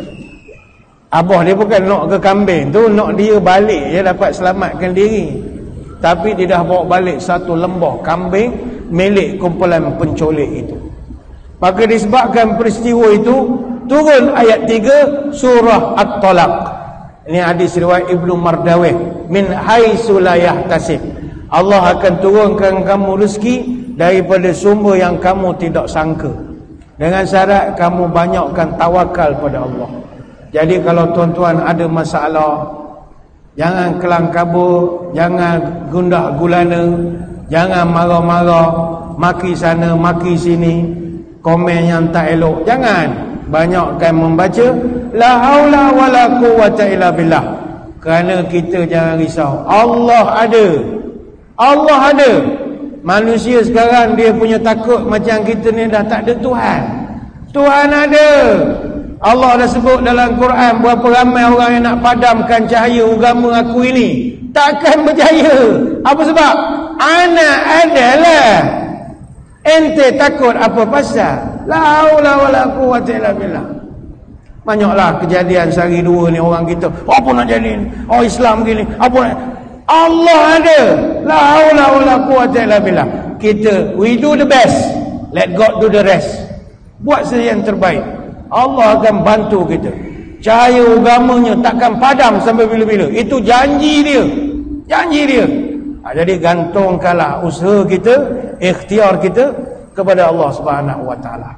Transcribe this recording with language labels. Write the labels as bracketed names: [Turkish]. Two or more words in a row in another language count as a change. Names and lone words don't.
[Malay] Abah dia bukan nak ke kambing tu, nak dia balik je dapat selamatkan diri. Tapi dia dah bawa balik satu lembah kambing milik kumpulan pencolek itu. Maka disebabkan peristiwa itu, turun ayat 3 surah At-Talaq. Ini hadis riwayat Ibnu Mardawih, [Arabic] من حيث لا يحتسب. [Malay] Allah akan turunkan kamu rezeki daripada sumber yang kamu tidak sangka. Dengan syarat kamu banyakkan tawakal pada Allah. Jadi kalau tuan-tuan ada masalah, jangan kelang kabut, jangan gundah gulana, jangan marah-marah, maki sana, maki sini, komen yang tak elok. Jangan. Banyakkan membaca [Arabic] لا حول ولا قوة إلا بالله. [Malay] Kerana kita jangan risau, Allah ada. Allah ada. Manusia sekarang dia punya takut macam kita ni dah tak ada Tuhan. Tuhan ada. Allah dah sebut dalam Quran berapa ramai orang yang nak padamkan cahaya agama aku ini, takkan berjaya. Apa sebab? Anak adalah. Ente takut apa pasal? [Arabic] لا حول ولا قوة إلا بالله. [Malay] Banyaklah kejadian sehari dua ni orang kita, apa nak jadi ni? Oh Islam gini, apa nak? Allah ada. [Arabic] لا حول ولا قوة إلا بالله. [English] Kita we do the best, let God do the rest. [Malay] Buat saja yang terbaik. Allah akan bantu kita. Cahaya agamanya takkan padam sampai bila-bila. Itu janji dia. Janji dia. Jadi gantungkanlah usaha kita, ikhtiar kita kepada Allah [Arabic] سبحانه وتعالى.